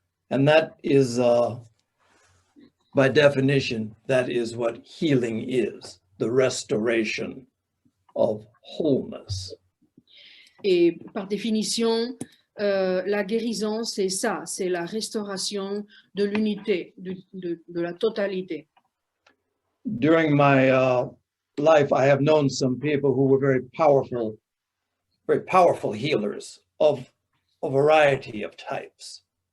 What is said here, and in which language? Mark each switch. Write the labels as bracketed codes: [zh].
[en] And that is, by definition, that is what healing is, the restoration of wholeness. [fr] Et par définition, la guérison, c'est ça, c'est la restauration de l'unité, de la totalité. [en] During my life, I have known some people who were very powerful healers of a variety of types.